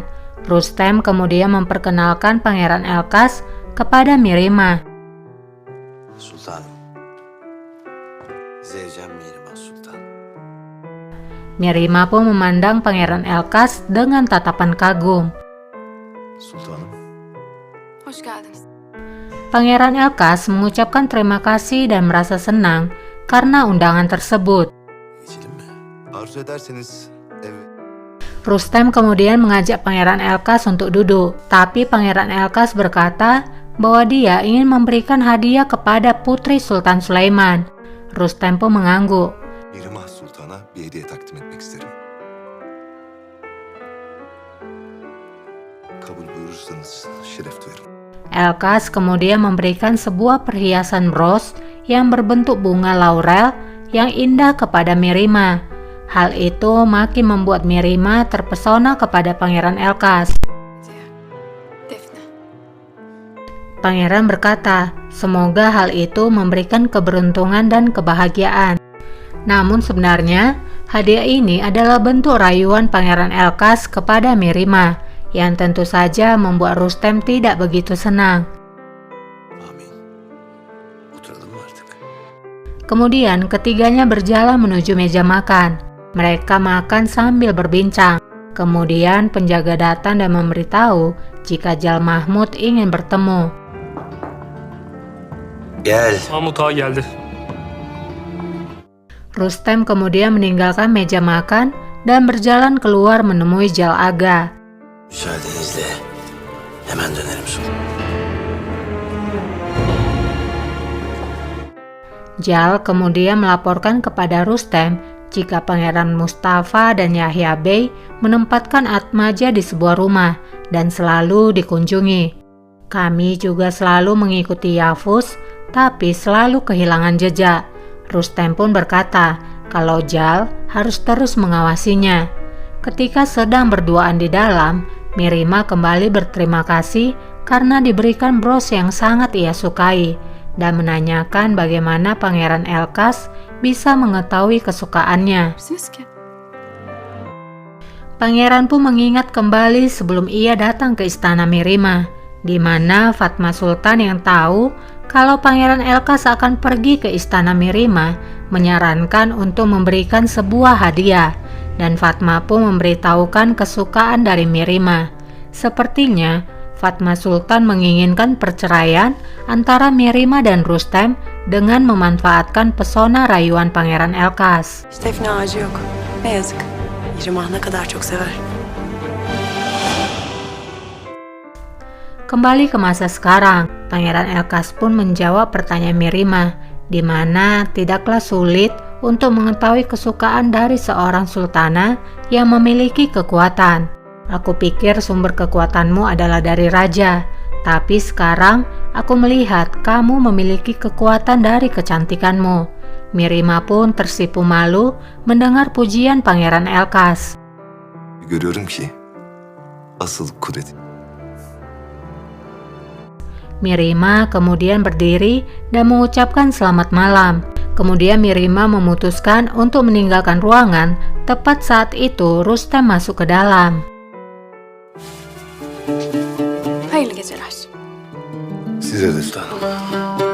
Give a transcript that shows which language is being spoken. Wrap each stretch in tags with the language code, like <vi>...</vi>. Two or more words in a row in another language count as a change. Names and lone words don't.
<id>Rustem kemudian memperkenalkan Pangeran Elkas kepada Mirima.</id> <tr>Sultanım. Zevcem Mirima Sultan.</tr> <id>Mirima pun memandang Pangeran Elkas dengan tatapan kagum.</id> <tr>Sultanım. Hoş geldiniz.</tr> <id>Pangeran Elkas mengucapkan terima kasih dan merasa senang karena undangan tersebut.</id> <tr>Geçelim mi? Arzu ederseniz evet.</tr> <id>Rustem kemudian mengajak Pangeran Elkas untuk duduk, tapi Pangeran Elkas berkata bahwa dia ingin memberikan hadiah kepada putri Sultan Süleyman. Rustem pun mengangguk.</id> <tr>Mirima Sultan'a bir hediye takdim etmek isterim. Kabul buyurursanız şeref duyarım.</tr> <id>Elkas kemudian memberikan sebuah perhiasan bros yang berbentuk bunga laurel yang indah kepada Mirima. Hal itu makin membuat Mirima terpesona kepada Pangeran Elkas.</id> <tr>Defne.</tr> <id>Pangeran berkata, semoga hal itu memberikan keberuntungan dan kebahagiaan. Namun sebenarnya, hadiah ini adalah bentuk rayuan Pangeran Elkas kepada Mirima, yang tentu saja membuat Rustem tidak begitu senang.</id> <tr>Amin. Oturalım mı artık?</tr> <id>Kemudian ketiganya berjalan menuju meja makan. Mereka makan sambil berbincang. Kemudian penjaga datang dan memberitahu jika Jal Mahmud ingin bertemu.</id> <tr>Gel. Mahmut Ağa geldi.</tr> <id>Rustem kemudian meninggalkan meja makan dan berjalan keluar menemui Jal Aga.</id> <tr>Müsaadenizle hemen dönerim sultan.</tr> <id>Jal kemudian melaporkan kepada Rustem jika Pangeran Mustafa dan Yahya Bey menempatkan Atmaja di sebuah rumah dan selalu dikunjungi. Kami juga selalu mengikuti Yavuz, tapi selalu kehilangan jejak. Rustem pun berkata kalau Jal harus terus mengawasinya. Ketika sedang berduaan di dalam, Mirima kembali berterima kasih karena diberikan bros yang sangat ia sukai dan menanyakan bagaimana Pangeran Elkas bisa mengetahui kesukaannya.</id> <tr>Misiniz ki?</tr> <id>Pangeran pun mengingat kembali sebelum ia datang ke istana Mirima, di mana Fatma Sultan yang tahu kalau Pangeran Elkas akan pergi ke istana Mirima menyarankan untuk memberikan sebuah hadiah, dan Fatma pun memberitahukan kesukaan dari Mirima. Sepertinya Fatma Sultan menginginkan perceraian antara Mirima dan Rustem dengan memanfaatkan pesona rayuan Pangeran Elkas.</id> <tr>Hiç defne ağacı yok. Ne yazık. Yerim ne kadar çok sever.</tr> <id>Kembali ke masa sekarang, Pangeran Elkas pun menjawab pertanyaan Mirima, di mana tidaklah sulit untuk mengetahui kesukaan dari seorang sultana yang memiliki kekuatan. Aku pikir sumber kekuatanmu adalah dari raja, tapi sekarang aku melihat kamu memiliki kekuatan dari kecantikanmu. Mirima pun tersipu malu mendengar pujian Pangeran Elkas.</id> <tr>Görüyorum ki asıl kudret.</tr> <id>Mirima kemudian berdiri dan mengucapkan selamat malam. Kemudian Mirima memutuskan untuk meninggalkan ruangan. Tepat saat itu Rustem masuk ke dalam.</id> <tr>Hayırlı geceler. Size de sultanım.</tr>